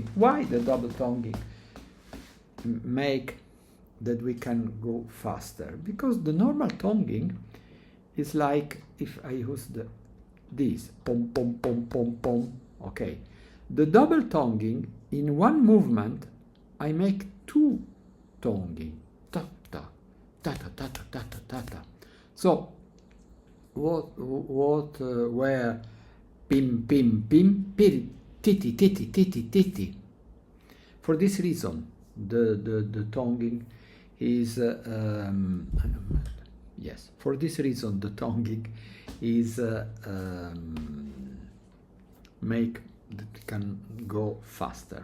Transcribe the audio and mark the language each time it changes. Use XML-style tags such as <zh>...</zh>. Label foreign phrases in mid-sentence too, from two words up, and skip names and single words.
<en>Why the double tonguing make that we can go faster? Because the normal tonguing is like if I use this pom pom pom pom pom. Okay, the double tonguing in one movement I make two tonguing. Ta ta ta ta ta ta ta ta ta. So where pim pim pim piri titi titi titi titi. For this reason the tonguing is yes, for this reason the tonguing is make that can go faster.</en>